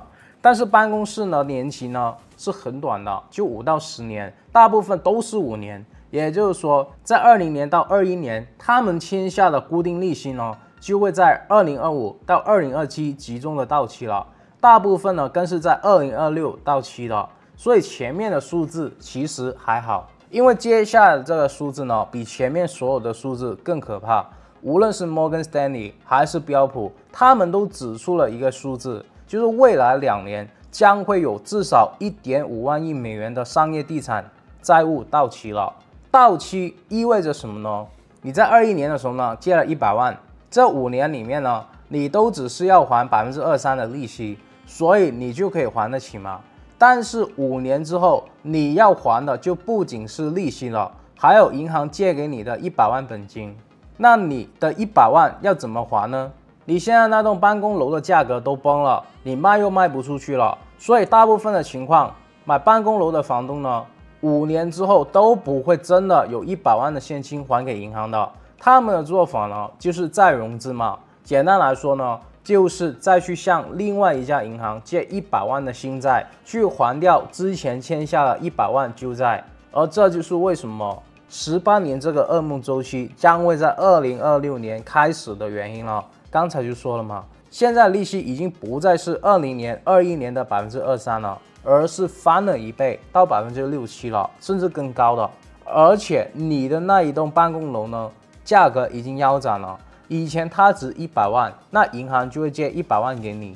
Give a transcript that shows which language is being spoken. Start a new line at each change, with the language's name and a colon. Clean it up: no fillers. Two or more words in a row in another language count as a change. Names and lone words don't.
Chinese: 但是辦公室呢，年期呢是很短的，就5到10年，大部分都是5年。也就是說，在20年到21年，他們簽下的固定利息呢， 就會在2025到2027集中的到期了，大部分呢更是在2026到期的，所以前面的數字其實還好，因為接下來的這個數字呢比前面所有的數字更可怕。無論是 Morgan Stanley 還是標普，他們都指出了一個數字，就是未來2年將會有至少1.5萬億美元的商業地產債務到期了。到期意味着什麼呢？你在21年的時候呢借了100萬，這5年裡面呢你都只是要還23%的利息，所以你就可以還得起嘛。但是5年之後你要還的就不僅是利息了，還有銀行借給你的100萬本金。那你的100萬要怎麼還呢？你現在那棟辦公樓的價格都崩了，你賣又賣不出去了，所以大部分的情況，買辦公樓的房東呢，5年之後都不會真的有100萬的現金還給銀行的。他們的做法呢，就是再融資嘛。簡單來說呢，就是再去向另外一家銀行借100萬的新債，去還掉之前欠下的100萬舊債。而這就是為什麼18年這個噩夢週期將會在2026年開始的原因了。剛才就說了嘛，現在利息已經不再是20年、21年的23%了，而是翻了1倍到6.7%了，甚至更高的。而且你的那一棟辦公楼呢，價格已經腰斬了。以前它值100萬，那銀行就會借100萬給你。